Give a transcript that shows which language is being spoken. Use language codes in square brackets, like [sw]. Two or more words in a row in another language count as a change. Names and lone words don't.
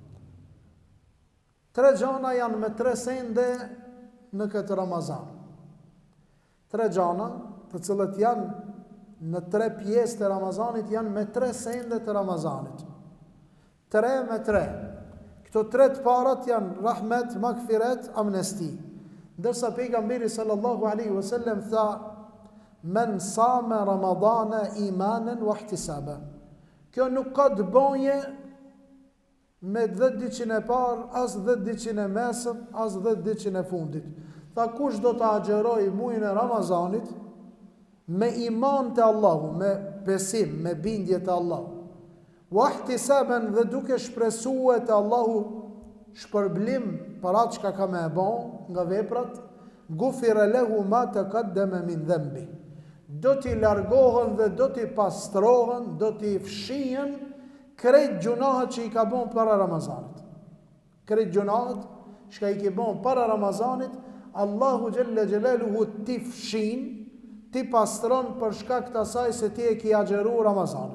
[sq] 3 gjana janë me 3 sende në këtë Ramazan. 3 gjana, të cilët janë në 3 pjesë të Ramazanit, janë me 3 sende të Ramazanit. 3 me 3. Këto 3 të parat janë rahmet, magfiret, amnesti. Ndërsa pejgamberi [ar] صلى الله عليه وسلم tha: "من صام رمضان إيمانا واحتسابا." [sq] Kjo nuk ka të bëje me 10 ditën e parë, as 10 ditën e mesëm, as 10 ditën e fundit. Tha kush do të agjeroj muajin e Ramazanit me iman te Allahu, me besim, me bindje te Allahu. [ar] واحتسابا, [sq] dhe duke shpresuar te Allahu shpërblim për atë çka ka më bën nga veprat, [ar] غفر له ما تقدم من ذنبه. [sq] Do t'i largohen dhe do t'i pastrohen, do t'i fshihen krejt gjunahet që i ka bën para Ramazanit. Krejt gjunahet që i ka bën para Ramazanit, Allahu [ar] جل جلاله [sq] t'i fshin, t'i pastron për shkak të asaj se ti e ke agjeruar Ramazanin.